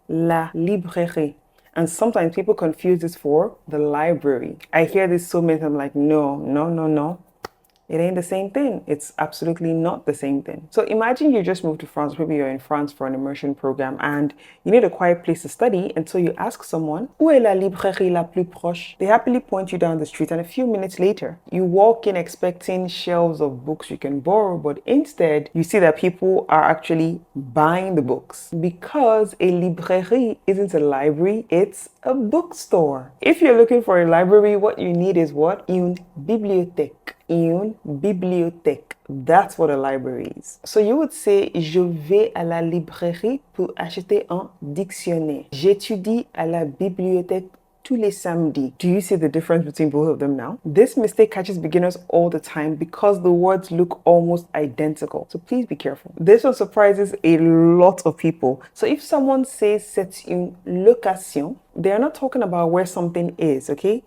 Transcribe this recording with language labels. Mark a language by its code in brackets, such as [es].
[en] La librairie. And sometimes people confuse this for the library. I hear this so many times, I'm like, no. It ain't the same thing. It's absolutely not the same thing. So imagine you just moved to France. Maybe you're in France for an immersion program and you need a quiet place to study. And so you ask someone, [fr] où est la librairie la plus proche? [en] They happily point you down the street, and a few minutes later, you walk in expecting shelves of books you can borrow, but instead you see that people are actually buying the books, because a librairie isn't a library, it's a bookstore. If you're looking for a library, what you need is what? [fr] Une bibliothèque. Une bibliothèque. [en] That's what a library is. So you would say, [fr] je vais à la librairie pour acheter un dictionnaire. J'étudie à la bibliothèque tous les samedis. [en] Do you see the difference between both of them now? This mistake catches beginners all the time because the words look almost identical. So please be careful. This one surprises a lot of people. So if someone says [fr] c'est une location, [en] they're not talking about where something is, okay?